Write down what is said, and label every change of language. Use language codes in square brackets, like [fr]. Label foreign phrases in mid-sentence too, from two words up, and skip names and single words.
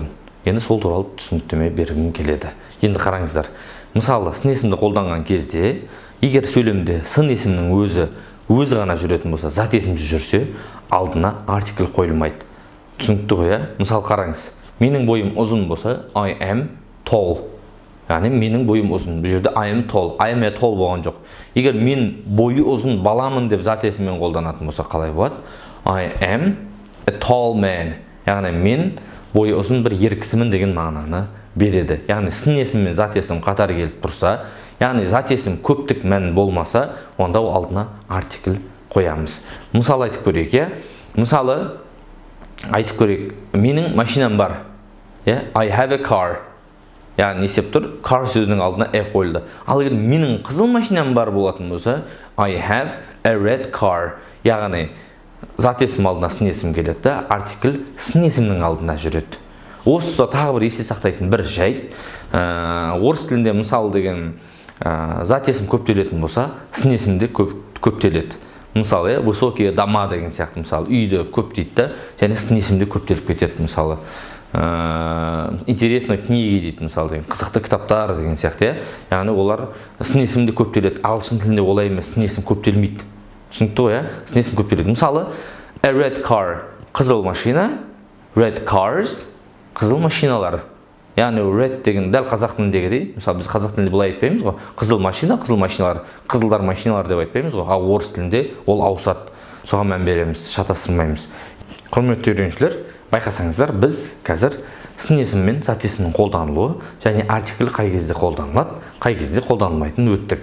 [kk] Енді сол туралы түсініктеме бергім келеді. Енді қараңыздар. Мысалы, сын есімді қолданған кезде, егер сөйлемде сын есімнің өзі ғана жүретін болса, зат есімді жүрсе, алдына артикль қойылмайды. Түсінікті ғой, иә? Мысалы қараңыз. Менің бойым ұзын болса, [en] I am tall. [kk] Яғни менің бойым ұзын. Бұл жерде [en] I am tall. I am tall [kk] болған жоқ. Егер мен бойы ұзын баламын деп зат есіммен қолданатын болса, қалай болады? [en] I am a tall man. [kk] Яғни мен бойы ұзын бір ер кісімін деген мағынаны береді. Яғни сын есім мен зат есім қатар келіп тұрса, яғни зат есім көптік мән болмаса, онда алдына артикль қоямыз. Мысалы айтып көрейік, иә? Мысалы айтып көрейік, менің машинам бар. [en] I have a car. [kk] Яғни не істеп тұр? Car сөзінің алдына қойылды. Ал егер менің қызыл машинам бар болатын болса, [en] I have a red car. [kk] Яғни зат есім алдына сын есім келеді, артикль сын есімнің алдына жүреді. Осы тағы бір есте сақтайтын бір жайт. Орыс тілінде мысал деген зат есім көптелетін болса, сын есімде көптеледі. Мысалы, [ru] высокие дома [kk] деген сияқты, мысалы, үйді көп дейді, және сын есімде көптеліп кетеді, мысалы. [ru] Интересный книги [kk] дейді, мысалы, қызықты кітаптар деген сияқты. Яғни олар сын есімде көптеледі. Ағылшын тілінде олай емес, сын есім көптелмейді. Түсінікті ғой, сын есім көптеледі. Мысалы, [en] a red car [kk] қызыл машина, [en] red cars [kk] қызыл машиналар. Яғни red деген дәл қазақ тіліндегідей, мысалы біз қазақ тілінде бұлай айтпаймыз ғой, қызыл машина, қызыл машиналар, қызылдар машиналар деп айтпаймыз ғой, ал орыс тілінде ол ауысады. Соған мән береміз, шатастырмаймыз. Құрметті үйренушілер, байқасаңыздар, біз қазір сын есім мен зат есімнің қолданылуы және артикль қай кезде қолданылады, қай кезде қолданылмайтынын өттік.